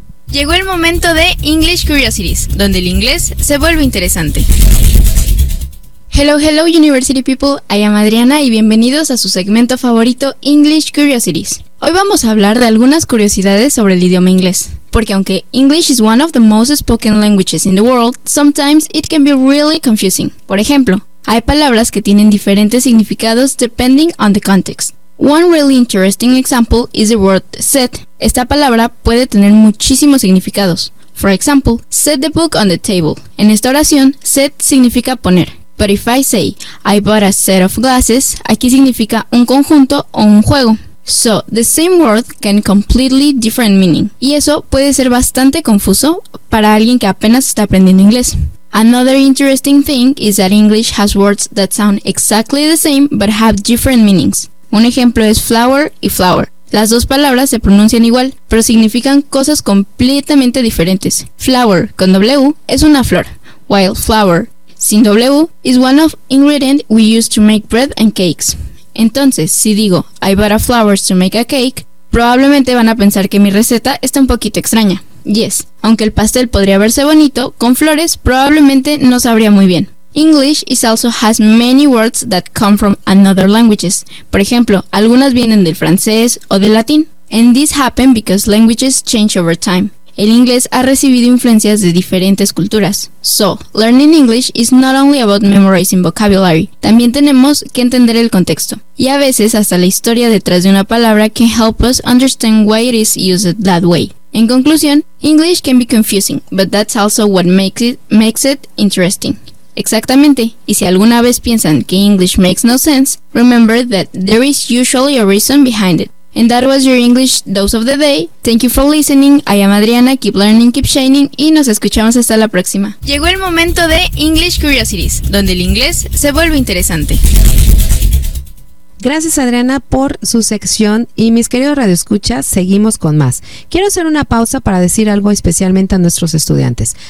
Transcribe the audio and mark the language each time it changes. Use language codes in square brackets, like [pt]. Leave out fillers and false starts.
[es] Llegó el momento de English Curiosities, donde el inglés se vuelve interesante. [en] Hello, hello, University People. I am Adriana [es] y bienvenidos a su segmento favorito, [en] English Curiosities. [es] Hoy vamos a hablar de algunas curiosidades sobre el idioma inglés. Porque aunque [en] English is one of the most spoken languages in the world, sometimes it can be really confusing. [es] Por ejemplo, hay palabras que tienen diferentes significados [en] depending on the context. One really interesting example is the word set. [es] Esta palabra puede tener muchísimos significados. [en] For example, set the book on the table. [es] En esta oración, set significa poner. [en] But if I say, I bought a set of glasses, [es] aquí significa un conjunto o un juego. [en] So, the same word can completely different meaning. [es] Y eso puede ser bastante confuso para alguien que apenas está aprendiendo inglés. [en] Another interesting thing is that English has words that sound exactly the same but have different meanings. [es] Un ejemplo es flower y flower. Las dos palabras se pronuncian igual, pero significan cosas completamente diferentes. [en] Flower [es] con W es una flor, [en] while flower sin W is one of ingredients we use to make bread and cakes. [es] Entonces, si digo, [en] I bought a flowers to make a cake, [es] probablemente van a pensar que mi receta está un poquito extraña. Yes, aunque el pastel podría verse bonito, con flores probablemente no sabría muy bien. [en] English is also has many words that come from another languages. [es] Por ejemplo, algunas vienen del francés o del latín. [en] And this happens because languages change over time. [es] El inglés ha recibido influencias de diferentes culturas. [en] So, learning English is not only about memorizing vocabulary. [es] También tenemos que entender el contexto. Y a veces hasta la historia detrás de una palabra [en] can help us understand why it is used that way. [es] En conclusión, [en] English can be confusing, but that's also what makes it interesting. Exactamente. [es] Y si alguna vez piensan que [en] English makes no sense, remember that there is usually a reason behind it. And that was your English Dose of the Day. Thank you for listening. I am Adriana. Keep learning, keep shining. [es] Y nos escuchamos hasta la próxima. Llegó el momento de English Curiosities, donde el inglés se vuelve interesante. Gracias, Adriana, por su sección. Y mis queridos radioescuchas, seguimos con más. Quiero hacer una pausa para decir algo especialmente a nuestros estudiantes.